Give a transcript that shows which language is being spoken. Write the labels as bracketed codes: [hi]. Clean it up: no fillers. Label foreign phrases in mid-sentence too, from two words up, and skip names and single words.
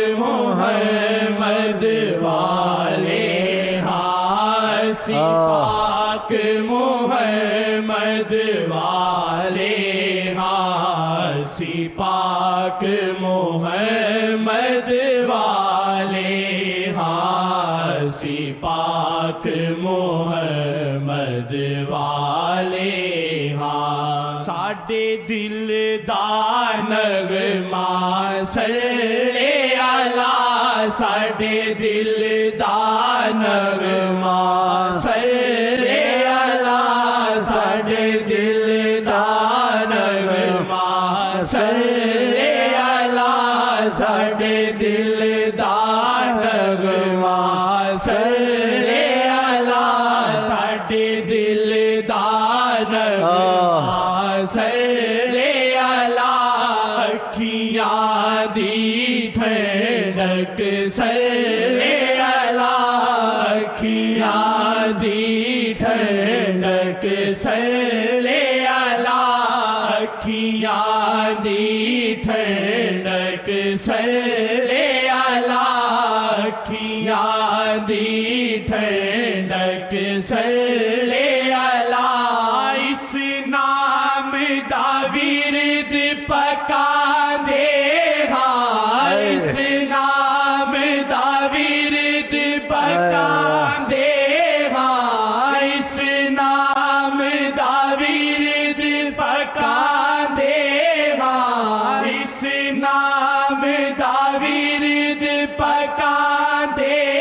[pa] محمد والے ہاں اسی پاک محمد والے ہاں اسی پاک محمد والے ہاں اسی پاک محمد والے ہاں ساڈے دل دا نغمہ [ar] صلّ على [pa] ساڈے دل دا نغمہ [ar] صلّ على [pa] ساڈے دل دا نغمہ [ar] صلّ على [pa] ساڈے دل دا نغمہ [ar] صلّ على [pa] ساڈے دل دا نغمہ [ar] صلّ على [pa] اکھیاں دی ٹھنڈک [ar] صلّ على [pa] اکھیاں دی ٹھنڈک [ar] صلّ على [pa] اکھیاں دی ٹھنڈک [ar] صلّ على [pa] اکھیاں دی ٹھنڈک صلّ علیٰ اس نام دا ورد پکا دے ہاں اس نام دا ورد پکا دے ہاں اس نام دا ورد پکا دے ہاں اس نام دا ورد پکا دے